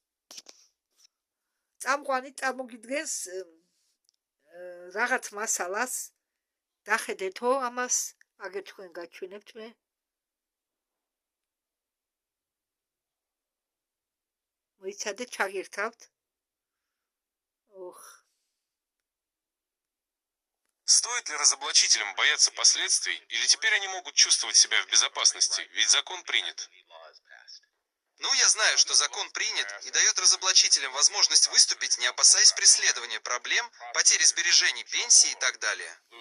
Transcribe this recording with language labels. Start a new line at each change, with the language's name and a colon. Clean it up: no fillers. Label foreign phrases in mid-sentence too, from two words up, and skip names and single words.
Georgian: წამყვანი წარმოგიდგენს რაღაც მასალას დახედეთო ამას აგერ თქვენ გაჩვენებთ მე მოიცადეთ ჩაგირთავთ
Russian: Стоит ли разоблачителям бояться последствий, или теперь они могут чувствовать себя в безопасности, ведь закон принят? Ну, я знаю, что закон принят и дает разоблачителям возможность выступить, не опасаясь преследования проблем, потери сбережений, пенсии и так далее.